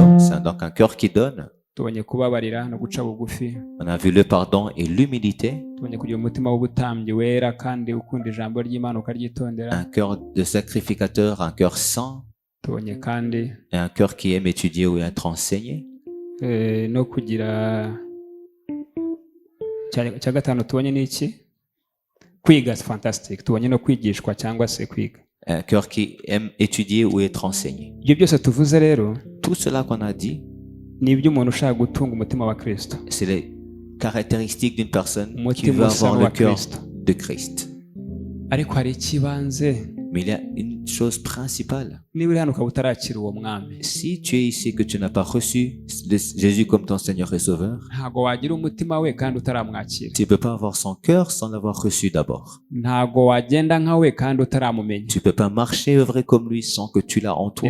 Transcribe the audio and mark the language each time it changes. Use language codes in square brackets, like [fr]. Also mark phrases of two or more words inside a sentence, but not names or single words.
[fr] C'est donc un cœur qui donne. On a vu le pardon et l'humilité. Un cœur de sacrificateur, un cœur saint, et un cœur qui aime étudier ou être enseigné. [rw] No kugira cya gatanu tubonye n'iki? Kwiga. Fantastic. Tubonye no kwigishwa cyangwa se kwiga. [fr] Un cœur qui aime étudier ou être enseigné. [rw] Ibyo byose tuvuze rero, [fr] tout cela qu'on a dit, [rw] ni ibyo umuntu ushaka gutunga umutima wa Kristo. [fr] C'est les caractéristiques d'une personne qui veut avoir le cœur de Christ. [rw] Ariko hari ikibanze. [fr] Mais il y a une chose principale. Si tu es ici et que tu n'as pas reçu Jésus comme ton Seigneur et Sauveur, tu ne peux pas avoir son cœur sans l'avoir reçu d'abord. Tu ne peux pas marcher et œuvrer comme lui sans que tu l'as en toi.